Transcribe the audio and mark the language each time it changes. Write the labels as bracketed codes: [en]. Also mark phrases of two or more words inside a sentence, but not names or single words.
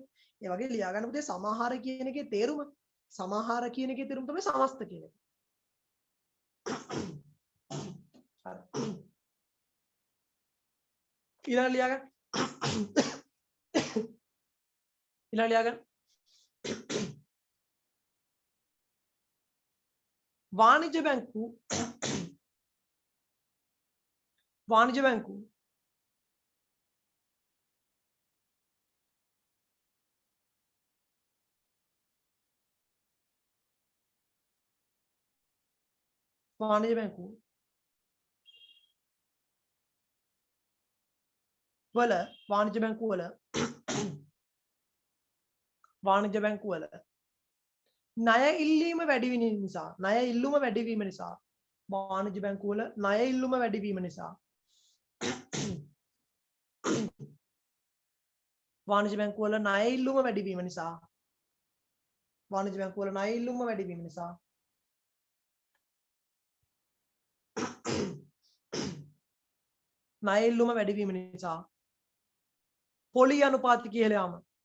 [si] ඒ වගේ ලියා ගන්න පුතේ සමහාර කියන එකේ තේරුම. සමහාර කියන එකේ තේරුම තමයි සමස්ත කියන එක. හරි. ඊළඟ ලියා ගන්න. ඊළඟ ලියා ගන්න. වාණිජ්‍ය බැංකු වාණිජ්‍ය බැංකු වාණිජ්‍ය බැංකු වල වාණිජ්‍ය බැංකු වල වාණිජ්‍ය බැංකු වල ණය ඉල්ලීම වැඩි වීම නිසා ණය ඉල්ලුම වැඩි වීම නිසා වාණිජ්‍ය බැංකු වල ණය ඉල්ලුම වැඩි වීම නිසා වාණිජ්‍ය බැංකු වල ණය ඉල්ලුම වැඩි වීම නිසා වාණිජ්‍ය බැංකු වල ණය ඉල්ලුම වැඩි වීම නිසා ණය ඉල්ලුම වැඩි වීම නිසා පොලි අනුපාතිකය ඉහළ යාම